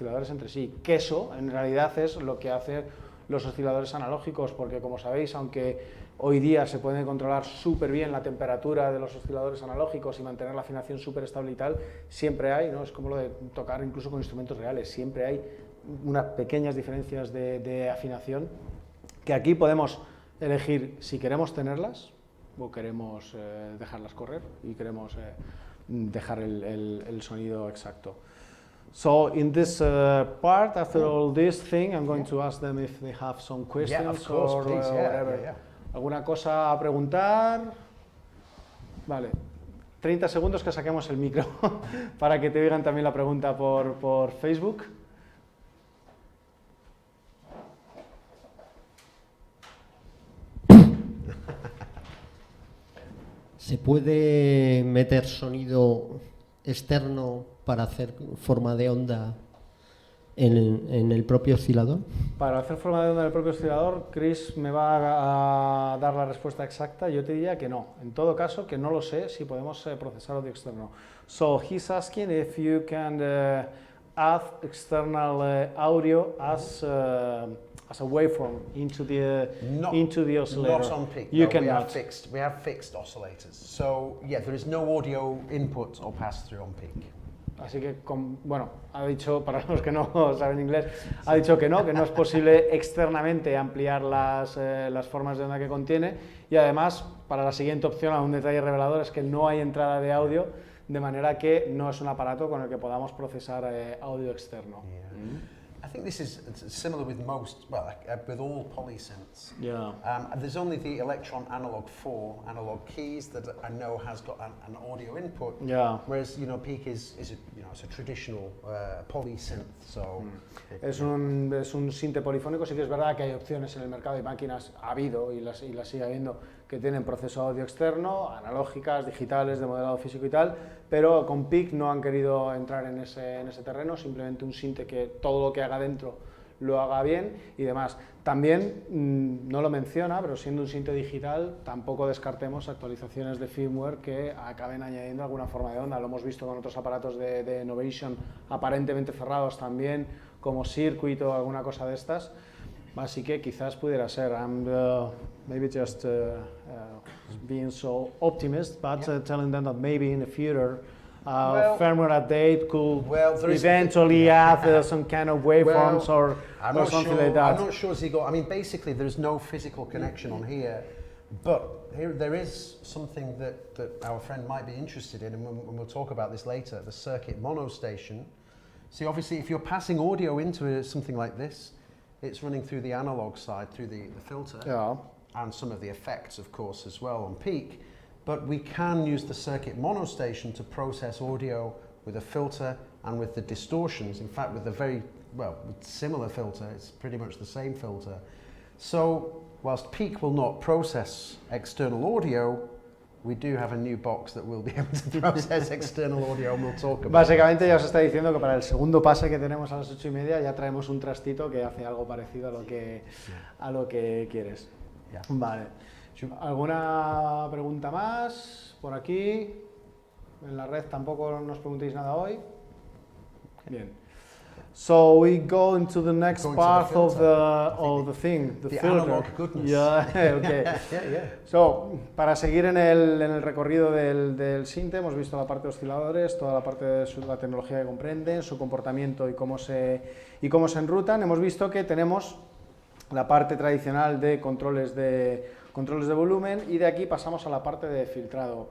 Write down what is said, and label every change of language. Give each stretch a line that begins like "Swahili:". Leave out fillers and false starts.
Spanish: entre sí, que eso en realidad es lo que hacen los osciladores analógicos, porque como sabéis, aunque hoy día se puede controlar súper bien la temperatura de los osciladores analógicos y mantener la afinación súper estable y tal, siempre hay, ¿no? Es como lo de tocar incluso con instrumentos reales, siempre hay unas pequeñas diferencias de afinación que aquí podemos elegir si queremos tenerlas o queremos dejarlas correr y queremos dejar el sonido exacto.
English: So in this part, after all this thing, I'm going to ask them if they have some questions of course, or please, whatever.
Spanish: ¿Alguna cosa a preguntar? Vale. 30 segundos que saquemos el micro para que te digan también la pregunta por Facebook. ¿Se puede meter sonido externo para hacer forma de onda en el propio oscilador? Para hacer forma de onda en el propio oscilador, Chris me va a dar la respuesta exacta. Yo te diría que no. En todo caso, que no lo sé si podemos procesar audio externo.
English: So he's asking if you can add external audio as a waveform into the oscillator. Not on peak. You no, cannot. We have fixed oscillators. So yeah, there is no audio input or pass through on peak.
Spanish: Así que, bueno, ha dicho, para los que no saben inglés, ha dicho que no es posible externamente ampliar las formas de onda que contiene, y además, para la siguiente opción, un detalle revelador es que no hay entrada de audio, de manera que no es un aparato con el que podamos procesar audio externo.
English: Yeah. I think this is similar with most, with all polysynths. Yeah. There's only the Electron Analog 4 analog keys that I know has got an audio input. Yeah. Whereas Peak is it's a traditional polysynth. So
Spanish: es un sinte polifónico. Sí que es verdad que hay opciones en el mercado de máquinas, ha habido y las sigue habiendo, que tienen proceso audio externo, analógicas, digitales, de modelado físico y tal, pero con Peak no han querido entrar en ese terreno, simplemente un sinte que todo lo que haga dentro lo haga bien y demás. También, no lo menciona, pero siendo un sinte digital, tampoco descartemos actualizaciones de firmware que acaben añadiendo alguna forma de onda. Lo hemos visto con otros aparatos de Novation aparentemente cerrados también, como Circuit o alguna cosa de estas. Así que quizás pudiera ser.
English: I'm maybe just being so optimist, but telling them that maybe in the future firmware update could eventually add some kind of waveforms or something like that. I'm not sure, Zigo. I mean, basically, there's no physical connection on here, but here there is something that our friend might be interested in, and we'll talk about this later, the circuit monostation. See, obviously, if you're passing audio into something like this, it's running through the analog side, through the filter, and some of the effects, of course, as well on Peak. But we can use the circuit monostation to process audio with a filter and with the distortions. In fact, with a very, similar filter, it's pretty much the same filter. So, whilst Peak will not process external audio, we do have a new box that will be able to process external audio, and we'll talk about
Spanish: Básicamente ya os está diciendo que para el segundo pase que tenemos a las 8:30 ya traemos un trastito que hace algo parecido a lo que quieres.
English: Yeah.
Spanish: Vale. ¿Alguna pregunta más por aquí? En la red tampoco nos preguntéis nada hoy. Bien.
English: So we go into the next part of the thing, the filter. Analog goodness. Yeah, okay. Yeah.
Spanish: So, para seguir en el recorrido del sinte, hemos visto la parte de osciladores, toda la parte de la tecnología que comprenden, su comportamiento y cómo se enrutan. Hemos visto que tenemos la parte tradicional de controles de volumen, y de aquí pasamos a la parte de filtrado.